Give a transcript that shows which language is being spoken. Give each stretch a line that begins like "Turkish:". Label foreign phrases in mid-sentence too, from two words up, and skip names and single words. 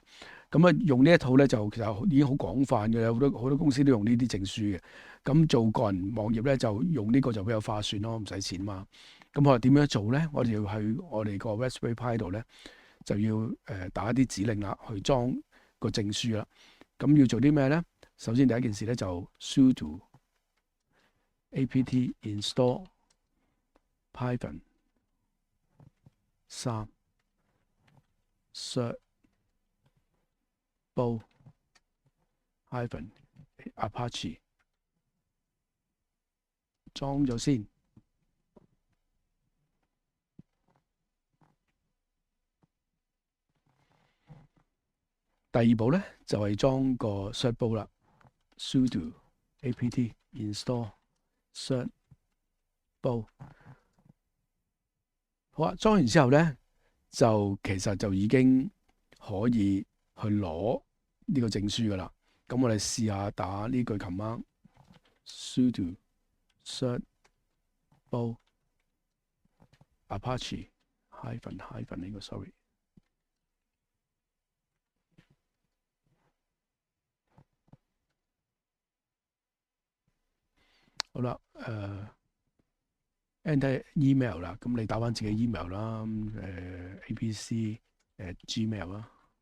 Cantonese: 咁啊用呢一套咧就其實已經好廣泛嘅，有好多公司都用呢啲證書嘅。咁做個人網頁咧就用呢個就比較划算咯，唔使錢嘛。咁我哋點樣做咧？我哋要去我哋個 Raspberry Pi 度咧。就要打一啲指令啦，去裝個證書啦。咁要做啲咩咧？首先第一件事咧就
English: sudo apt install python 3 cert bow hyphen apache
Cantonese: 裝咗先。第二步咧就係裝個
English: cert bow
Cantonese: 啦 ，
English: sudo apt install cert bow。
Cantonese: 好啊，裝完之後咧，就其實就已經可以去攞呢個證書噶啦。咁我哋試下打呢句
English: command sudo cert bow apache hyphen
Cantonese: 呢個 sorry。好啦，
English: enter email
Cantonese: 啦，咁你打翻自己 email 啦，
English: apc gmail
Cantonese: 啦。